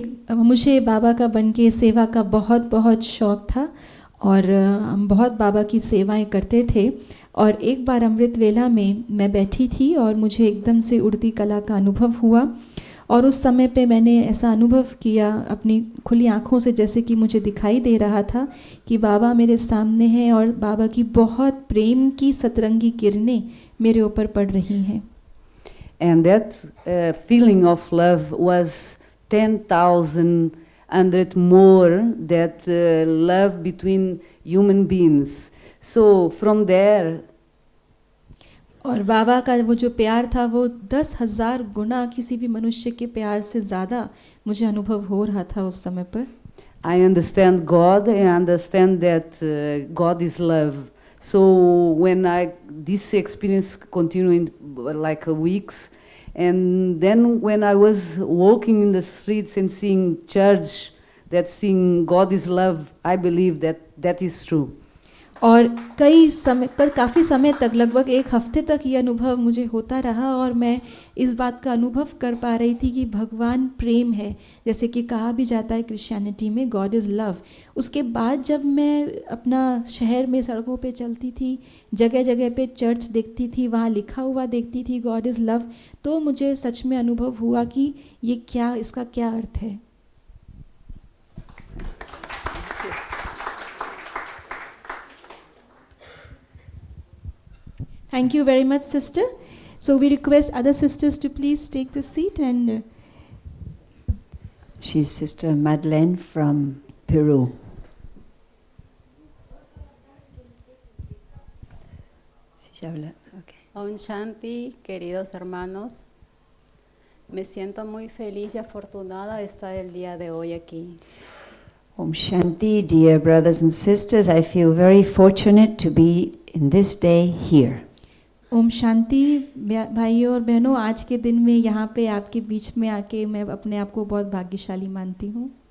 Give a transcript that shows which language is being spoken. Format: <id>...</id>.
<hi>मुझे बाबा का बन के सेवा का बहुत बहुत शौक़ था और हम बहुत बाबा की सेवाएं करते थे और एक बार अमृत वेला में मैं बैठी थी और मुझे एकदम से उड़ती कला का अनुभव हुआ और उस समय पे मैंने ऐसा अनुभव किया अपनी खुली आँखों से जैसे कि मुझे दिखाई दे रहा था कि बाबा मेरे सामने हैं और बाबा की बहुत प्रेम की सतरंगी किरणें मेरे ऊपर पड़ रही हैं</hi> <en>And that feeling of love was 10,000 more that love between human beings. So from there,</en> <hi>और बाबा का वो जो प्यार था वो 10,000 गुना किसी भी मनुष्य के प्यार से ज़्यादा मुझे अनुभव हो रहा था उस समय पर</hi> <en>I understand God. I understand that God is love. So when this experience continued like weeks, And then when I was walking in the streets and seeing church, that seeing God is love, I believe that that is true.</en> <hi>और काफ़ी समय तक, लगभग एक हफ्ते तक ये अनुभव मुझे होता रहा और मैं इस बात का अनुभव कर पा रही थी कि भगवान प्रेम है, जैसे कि कहा भी जाता है क्रिश्चियनिटी में,</hi> <en>God is love.</en> <hi>उसके बाद जब मैं अपना शहर में सड़कों पे चलती थी, जगह जगह पे चर्च देखती थी, वहाँ लिखा हुआ देखती थी</hi> <en>God is love,</en> <hi>तो मुझे सच में अनुभव हुआ कि ये क्या, इसका क्या अर्थ है।</hi> <en>Thank you very much, sister. So we request other sisters to please take the seat and. She's Sister Madeleine from Peru. Okay.</en> <es>Om Shanti, queridos hermanos. Me siento muy feliz y afortunada de estar el día de hoy aquí.</es> <en>Om Shanti, dear brothers and sisters, I feel very fortunate to be in this day here.</en> <hi>Om Shanti भाइयों और बहनों, आज के दिन में यहाँ पे आपके बीच में आके मैं अपने आप को बहुत भाग्यशाली मानती हूँ।</hi>